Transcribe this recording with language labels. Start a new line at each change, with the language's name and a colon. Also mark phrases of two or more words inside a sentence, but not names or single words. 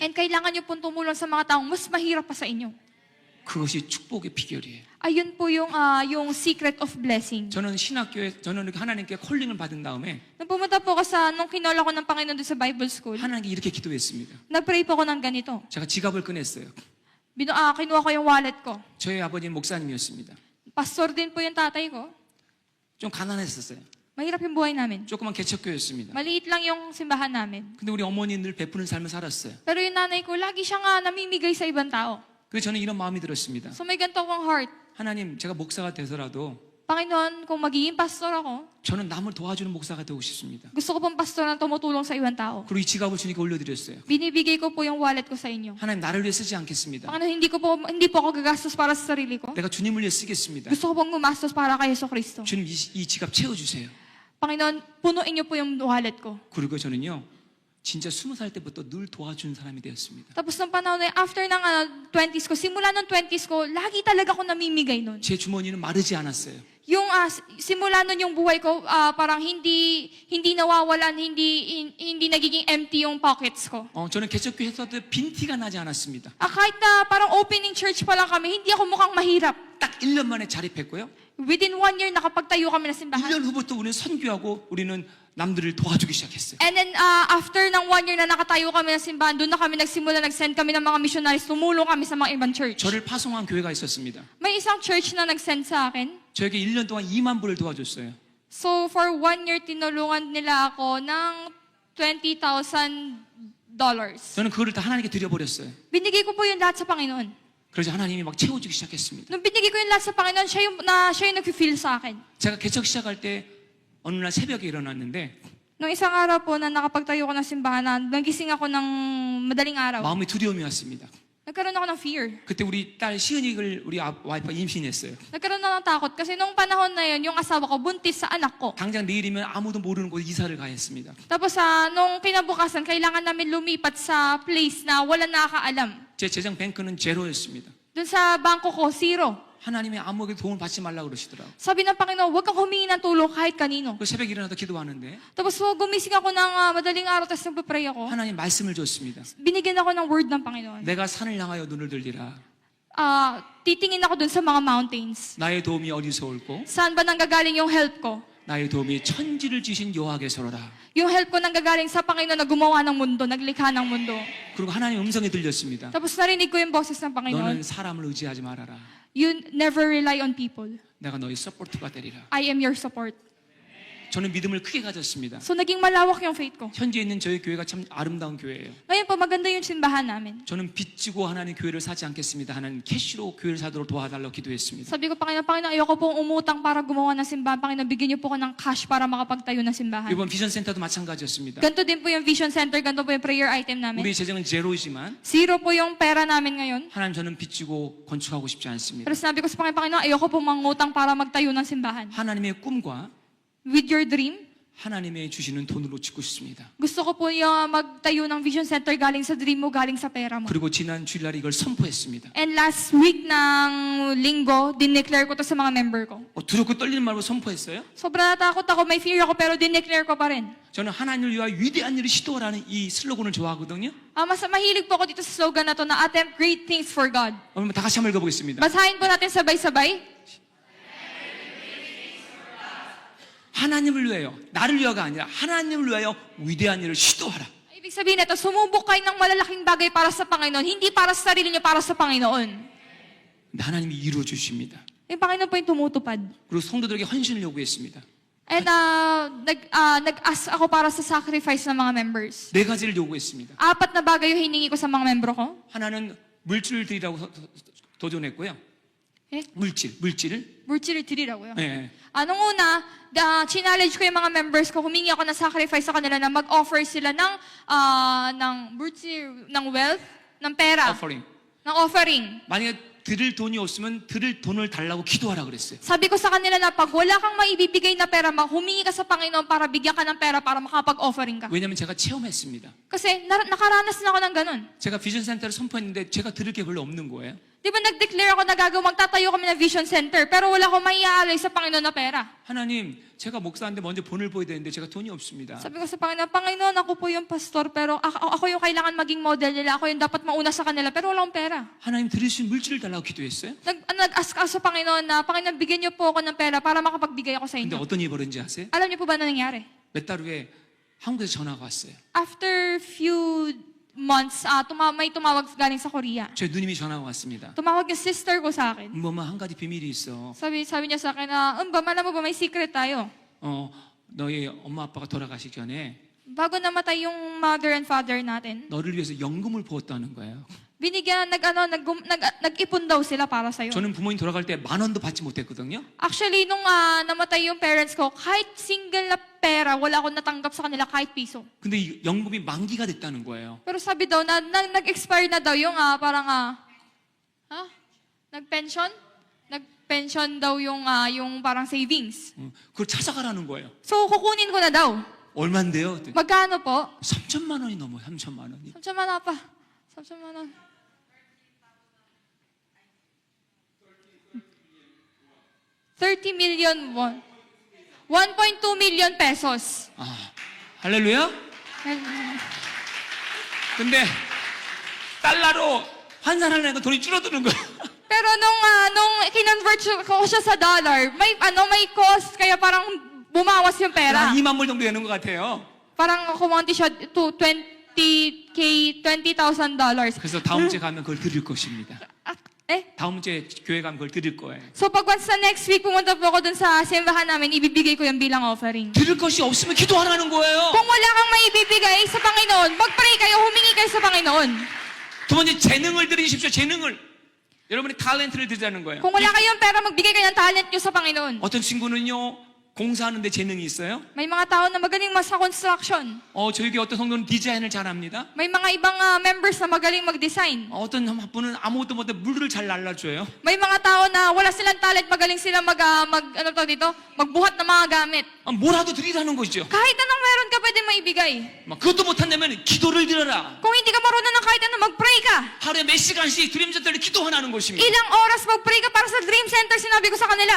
Filipino: And kailangan nyo pong tumulong sa mga taong mas mahirap pa sa inyo.
Korean: 그것이 축복의 비결이에요.
Filipino: Ayun po yung
English: secret of blessing.
Korean: 저는 저는 하나님께 콜링을 받은 다음에
Filipino: Nung pumunta po ako nung kinola ko ng Panginoon doon sa Bible School,
Korean: 하나님께 이렇게 기도했습니다.
Filipino: nag-pray po ako ng ganito.
Korean: 제가 지갑을 꺼냈어요.
Filipino: Kinuha ko yung wallet ko.
Korean: 저희 아버지는 목사님이었습니다.
Filipino: Pastor din po yung tatay ko.
Korean: 좀 가난했었어요.
Filipino: Mahirap yung buhay namin.
Korean: 조그만 개척교였습니다.
Filipino: Maliit lang yung simbahan namin.
Korean: 근데 우리 어머니는 늘 베푸는 삶을 살았어요.
Filipino: Pero yung nanay ko, lagi siya nga namimigay sa ibang tao.
Korean: 그래서 저는 이런 마음이 들었습니다.
Filipino: So may ganito akong heart.
Korean: 하나님, 제가 목사가 돼서라도
Filipino: Panginoon, kung magiging pastor ako,
Korean: 저는 남을 도와주는 목사가 되고 싶습니다.
Filipino: gusto ko pong pastor na tumutulong sa ibang tao.
Korean: 그리고 이 지갑을 주니까 올려드렸어요.
Filipino: Binibigay ko po yung wallet ko sa inyo.
Korean: 하나님, 나를 위해 쓰지 않겠습니다.
Filipino: Panginoon, hindi po ako gagastos para sa sarili ko.
Korean: 내가 주님을 위해 쓰겠습니다.
Filipino: Gusto ko pong gumastos para kay Yeso Kristo.
Korean: 주님, 이 지갑 채워주세요.
Filipino: Panginoon, punuin niyo po yung wallet ko.
Korean: 그리고 저는요, 진짜 20살 때부터 늘 도와주는 사람이 되었습니다.
Filipino: Tapos nung panahon na after ng 20s ko, simula ng 20s ko, lagi talaga ako namimigay nun.
Korean: 제 주머니는 마르지 않았어요.
Filipino: Yung simula nun yung buhay ko, parang hindi nawawalan, hindi nagiging empty yung pockets ko.
Korean: 저는 개척교회 했을 때 빈티가 나지 않았습니다.
Filipino: Kahit na parang
English: opening church
Filipino: pa lang kami, hindi ako mukhang mahirap.
Korean: 딱 1년 만에 자립했고요.
English: Within 1 year,
Filipino: nakapagtayo kami ng simbahan.
Korean: 1년 후부터 우리는 선교하고 우리는 남들을 도와주기 시작했어요.
Filipino: And then, after ng 1 year na nakatayo kami ng simbahan, doon na kami nagsimula, nag-send kami ng mga missionaries, tumulong kami sa mga ibang church.
Korean: 저를 파송한 교회가 있었습니다.
Filipino: May isang church na nag-send sa akin.
Korean: 저에게 1년 동안 2만 불을 도와줬어요.
English: So, for 1 year,
Filipino: tinulungan nila ako ng $20,000.
Korean: 저는 그거를 다 하나님께 드려버렸어요.
Filipino: Binigay ko po yung lahat sa Panginoon.
Korean: 그래서 하나님이 막 채워주기 시작했습니다.
Filipino: Nung binigay ko yung lahat sa Panginoon, siya yung nag-feel sa akin.
Korean: 제가 개척 시작할 때 어느 날 새벽에 일어났는데
Filipino: Nung isang araw po na nakapagtayo ko ng simbahan, nagising ako ng madaling araw.
Korean: 마음에 두려움이 왔습니다.
Filipino: Nagkaroon ako ng fear.
Korean: 그때 우리 딸 시은이를 우리 와이프가 임신했어요.
Filipino: Nagkaroon ako ng takot kasi nung panahon na yun, yung asawa ko buntis sa anak ko.
Korean: 당장 내일이면 아무도 모르는 곳에 이사를 가했습니다.
Filipino: Tapos nung kinabukasan, kailangan namin lumipat sa place na wala nakakaalam.
Korean: 제 재정 뱅크는 제로였습니다.
Filipino: Doon sa bangko ko, zero.
Korean: 하나님의 아무에게 도움을 받지 말라고 그러시더라고요.
Filipino: Sabi ng Panginoon, huwag kang humingi ng tulong kahit kanino.
Korean: 그 새벽에 일어나서 기도하는데
Filipino: Tapos gumising ako ng madaling araw, tapos nagpa-pray ako.
Korean: 하나님 말씀을 줬습니다.
Filipino: Binigyan ako ng word ng Panginoon.
Korean: 내가 산을 향하여 눈을 들리라.
Filipino: Titingin ako dun sa mga mountains.
Korean: 나의 도움이 어디서 올고
Filipino: Saan ba nanggagaling yung help ko?
Korean: 나의 도움이 천지를 지신 여호와께서로라.
Filipino: Yung help ko nanggagaling sa Panginoon na gumawa ng mundo, naglikha ng mundo.
Korean: 그리고 하나님 음성이 들렸습니다.
Filipino: Tapos narinig ko yung boses ng Panginoon.
Korean: 너는 사람을 의지하지 말아라.
English: You never rely on people.
Korean: 내가 너의 서포트가 되리라.
English: I am your support.
Korean: 저는 믿음을 크게 가졌습니다.
Filipino: So naging malawak yung faith ko.
Korean: 현재 있는 저희 교회가 참 아름다운 교회예요.
Filipino: Ngayon po, maganda yung simbahan namin.
Korean: 저는 빚지고 하나님 교회를 사지 않겠습니다. 하나님 캐시로 교회를 사도록 도와달라고 기도했습니다.
Filipino: Sabi ko, Panginoon, ayoko pong umutang para gumawa ng simbahan. Panginoon, bigyan niyo po ko ng cash para makapagtayo ng simbahan.
Korean: 이번 비전 센터도 마찬가지였습니다.
Filipino: Ganito din po yung vision center, ganito po yung
English: prayer item
Filipino: namin.
Korean: 우리 재정은 제로이지만
Filipino: Zero po yung pera namin ngayon.
Korean: 하나님 저는 빚지고 건축하고 싶지 않습니다.
Filipino: Pero sabi ko sa Panginoon, ayoko pong mangutang para magtayo ng simbahan.
Korean: 하나님의 꿈과
English: With your dream,
Korean: 하나님의 주시는 돈으로 짓고 싶습니다.
Filipino: gusto ko po yung magtayo ng vision center galing sa dream mo, galing sa pera mo.
Korean: 그리고 지난 주일날 이걸 선포했습니다.
Filipino: And
English: last week
Filipino: ng linggo, dineclare ko to sa mga member ko.
Korean: 두렵고 떨리는 말로 선포했어요.
Filipino: Sobrang natakot ako, may fear ako, pero dineclare ko pa rin.
Korean: 저는 하나님을 위하여 위대한 일을 시도하라는 이 슬로건을 좋아하거든요.
Filipino: Mas mahilig po ako dito sa slogan na to, na
English: attempt great things for God.
Korean: 그러면 다 같이 한번 읽어보겠습니다.
Filipino: Basahin po natin sabay-sabay.
Korean: 하나님을 위하여, 나를 위하여가 아니라 하나님을 위하여 위대한 일을 시도하라.
Filipino: Ibig sabihin nito, sumubok kayo ng malalaking bagay para sa Panginoon, hindi para sa sarili niyo, para sa Panginoon.
Korean: 근데 하나님이 이루어 주십니다.
Filipino: Yung Panginoon po yung tumutupad.
Korean: 그리고 성도들에게 헌신을 요구했습니다.
Filipino: And nag-ask ako para sa sacrifice ng mga members.
Korean: 네 가지를 요구했습니다.
Filipino: 4 na bagay yung hiningi ko sa mga membro ko.
Korean: 하나는 물질을 드리라고 도전했고요. Eh? 물질을. 물질을 드리라고요. 네.
Filipino: Nung una, challenge ko yung mga members ko, humingi ako ng sacrifice sa kanila na mag-offer sila ng 물질, ng wealth, ng pera, offering. ng offering.
Korean: 만약에 드릴 돈이 없으면 드릴 돈을 달라고 기도하라 그랬어요.
Filipino: Sabi ko sa kanila na pag wala kang maibibigay na pera, humingi ka sa Panginoon para bigyan ka ng pera para makapag-offering ka.
Korean: 왜냐하면 제가 체험했습니다.
Filipino: Kasi nakaranas na ako ng ganun.
Korean: 제가 비전 센터를 선포했는데 제가 드릴 게 별로 없는 거예요.
Filipino: Di ba nag-declare ako na magtatayo kami ng vision center, pero wala akong maiaalay sa Panginoon na pera.
Korean: 하나님, 제가 목사인데 먼저 본을 보여야 되는데 제가 돈이 없습니다.
Filipino: Sabi ko sa Panginoon, Panginoon, ako po yung pastor, pero ako yung kailangan maging model nila, ako yung dapat mauna sa kanila, pero wala akong pera.
Korean: 하나님 드릴 수 있는 물질을 달라고 기도했어요.
Filipino: Nag-ask ako sa Panginoon na, Panginoon, bigyan niyo po ako ng pera para makapagbigay ako sa
Korean: 근데
Filipino: inyo.
Korean: 어떤 일이 벌어진지 아세요?
Filipino: Alam niyo po ba na nangyari?
Korean: 몇 달 후에 한국에서 전화가 왔어요.
English: After few months,
Filipino: may tumawag galing sa Korea.
Korean: 제 누님이 전화가 왔습니다.
Filipino: Tumawag yung sister ko sa akin.
Korean: 뭐뭐 한 가지 비밀이 있어.
Filipino: Sabi niya sa akin na, alam mo ba, may secret tayo.
Korean: 너희 엄마 아빠가 돌아가시기 전에
Filipino: Bago namatay yung
English: mother and father
Filipino: natin,
Korean: 너를 위해서 연금을 부었다는 거예요.
Filipino: nag-ipon daw sila para sa'yo.
Korean: 저는 부모님 돌아갈 때 10,000원도 받지 못했거든요.
Filipino: Actually, nung namatay yung parents ko, kahit single na pera, wala akong natanggap sa kanila kahit piso.
Korean: 근데 이 연금이 만기가 됐다는 거예요.
Filipino: Pero sabi daw, nag-expire na daw yung nag-pension? Nag-pension daw yung parang savings.
Korean: 그걸 찾아가라는 거예요.
Filipino: So, kukunin ko na daw.
Korean: 얼만데요?
Filipino: Magkano po?
Korean: 3천만 원이 넘어요. 3천만 원이. 3천만 원 pa. 3천만 원. 30
English: million won. 1.2 million pesos.
Korean: 할렐루야? 근데 달러로 환산하려니까 돈이 줄어드는 거예요.
Filipino: Pero nung kinonvert ko siya sa dollar, may cost, kaya parang bumawas yung pera.
Korean: 한 2만 불 정도 되는 것 같아요.
Filipino: Parang kumonti siya to $20,000.
Korean: 그래서 다음 주에 가면 그걸 드릴 것입니다. Eh? 다음 주에 교회 가면 그걸 드릴 거예요.
Filipino: So pag once sa
English: next week
Filipino: pumunta po ako dun sa simbahan namin, ibibigay ko yung bilang offering.
Korean: 드릴 것이 없으면 기도하라는 거예요.
Filipino: Kung wala kang maibibigay sa Panginoon, mag-pray kayo, humingi kayo sa Panginoon.
Korean: 두 번째 재능을 드리십시오. 재능을. 여러분이 탤런트를 드리자는 거예요.
Filipino: Kung wala kayong pera, magbigay kayo ng talent nyo sa Panginoon.
Korean: 어떤 친구는요. 공사하는데 재능이 있어요.
Filipino: May mga tao na magaling sa construction.
Korean: 저희 교회 어떤 성도는 디자인을 잘합니다.
Filipino: May mga ibang members na magaling mag-design.
Korean: 어떤 분은 아무것도 못해 물을 잘 날라줘요.
Filipino: May mga tao na wala silang talent, magaling sila magbuhat ng mga gamit.
Korean: 뭐라도 드리라는 거죠.
Filipino: Kahit anong meron ka pwede maibigay.
Korean: 그것도 못한다면 기도를 드려라.
Filipino: Kung hindi ka marunong ng kahit ano, mag-pray ka.
Korean: 하루에 몇 시간씩 드림 센터를 기도하라는 것입니다.
Filipino: Ilang oras mag-pray ka para sa Dream Center, sinabi ko sa kanila.